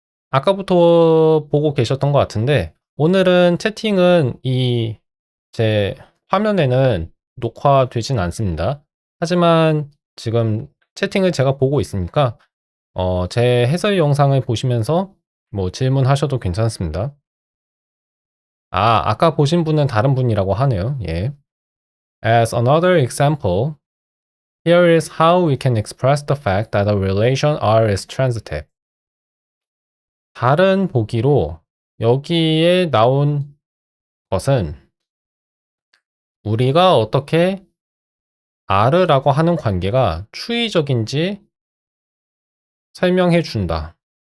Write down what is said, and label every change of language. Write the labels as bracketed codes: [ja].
[ko] 아까부터 보고 계셨던 것 같은데 오늘은 채팅은 이 제 화면에는 녹화되진 않습니다. 하지만 지금 채팅을 제가 보고 있으니까 제 해설 영상을 보시면서 뭐 질문하셔도 괜찮습니다. 아까 보신 분은 다른 분이라고 하네요. 예. [en] As another example, here is how we can express the fact that a relation R is transitive. [ko] 다른 보기로 여기에 나온 것은 우리가 어떻게 R라고 하는 관계가 추이적인지 설명해 준다.